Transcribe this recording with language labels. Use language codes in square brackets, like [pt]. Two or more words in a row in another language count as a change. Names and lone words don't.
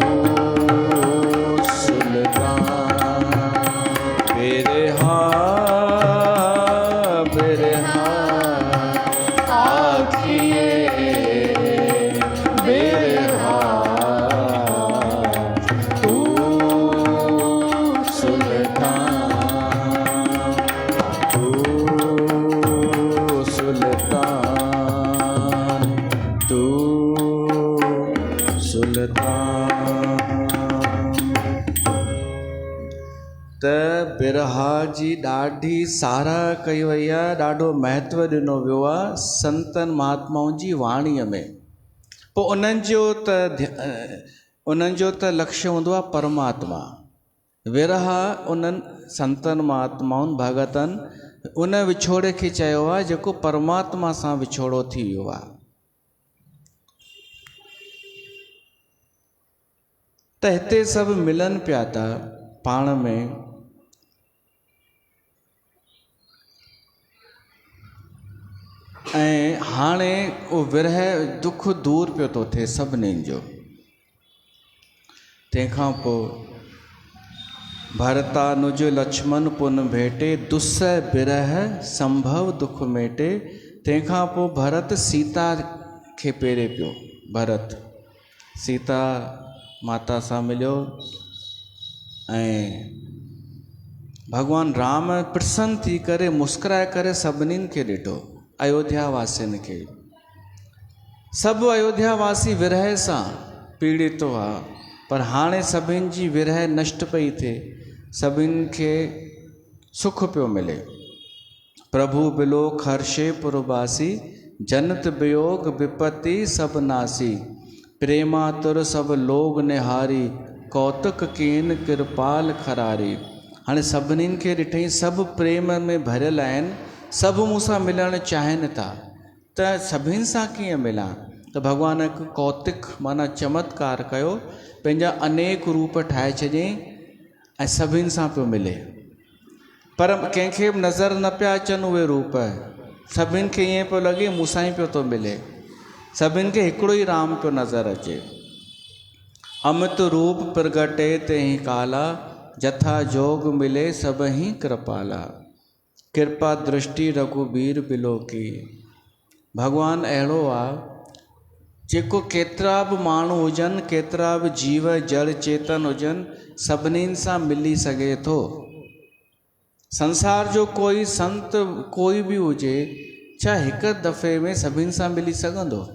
[pa] ਸੁਲਤਾਨ ਬਿਰਹਾ ਬਿਰਹਾ ਆਖੀਏ ਬਿਰਹਾ ਤੂ ਸੁਲਤਾਨ ਤੂ ਸੁਲਤਾਨ ਤੂ [sd] सुल्तान त बिरहा जी ॾाढी साराह कई वई आहे ॾाढो महत्व ॾिनो वियो आहे संतनि महात्माउनि जी वाणीअ में पोइ उन्हनि जो त लक्ष्य हूंदो आहे परमात्मा विरह उन्हनि संतनि महात्माउनि भगतनि उन विछोड़े खे चयो आहे जेको परमात्मा सां विछोड़ो थी वियो आहे। त हिते सभु मिलनि पिया था पाण में, ऐं हाणे उहो विरह दुख दूर पियो थो थिए सभिनीनि जो। तंहिंखां पोइ [awa] भरतानुज लक्ष्मण पुन भेटे, दुस्सह बिरह संभव दुख मेटे। [sd] तंहिंखां पोइ भरत सीता खे पेरे पियो। भरत सीता माता सां मिलियो ऐं भॻवानु राम प्रसन्न थी करे मुस्कुराए करे सभिनीनि खे ॾिठो, अयोध्या वासियुनि खे। सभु अयोध्या वासी विरह सां पीड़ित हुआ, पर हाणे सभिनि जी विरह नष्ट पई थिए, सभिनि खे सुख पियो मिले। [awa] प्रभु बिलोक हर्षे पुरवासी, जनत वियोग विपत्ति सब नासी। प्रेमातुर सब लोग निहारी, कौतुक कीन कृपाल खरारी। [sd] हाणे सभिनीनि खे ॾिठई सभु प्रेम में भरियल आहिनि, सभु मूंसां मिलणु चाहिनि था, त सभिनि सां कीअं मिलां? त भॻवान हिकु कौतिक माना चमत्कार कयो, पंहिंजा अनेक रूप ठाहे छॾियईं ऐं सभिनि सां पियो मिले। पर कंहिंखे बि नज़र न पिया अचनि उहे रूप, सभिनि खे ईअं पियो लॻे मूंसां ई पियो थो मिले, सभिनि खे हिकिड़ो ई राम पियो नज़र अचे। [awa] अमित रूप प्रगटे तेहि काला, जथा जोग मिले सभहि कृपाला। कृपा दृष्टि रघुबीर बिलोकी। [sd] भॻवानु अहिड़ो आहे जेको केतिरा बि माण्हू हुजनि, केतिरा बि जीव जड़ चेतन हुजनि, सभिनीनि सां मिली सघे थो। संसार जो कोई संत कोई बि हुजे, छा हिकु दफ़े में सभिनि सां मिली सघंदो?